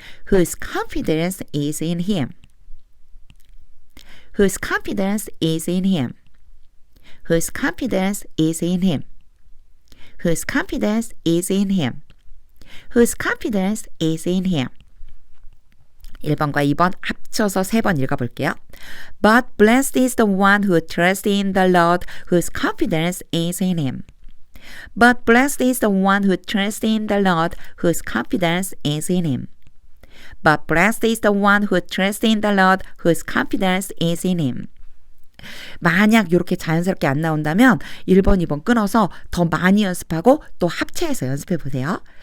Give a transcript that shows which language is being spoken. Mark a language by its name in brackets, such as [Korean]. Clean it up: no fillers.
[English] Whose confidence is in him. Whose confidence is in him. Whose confidence is in him. Whose confidence is in him. Whose confidence is in him. [Korean] 1번과 2번 합쳐서 3번 읽어볼게요. [English] But blessed is the one who trusts in the Lord, whose confidence is in him. But blessed is the one who trusts in the Lord, whose confidence is in him. But blessed is the one who trusts in the Lord, whose confidence is in him. [Korean] 만약 이렇게 자연스럽게 안 나온다면 1번, 2번 끊어서 더 많이 연습하고 또 합체해서 연습해 보세요.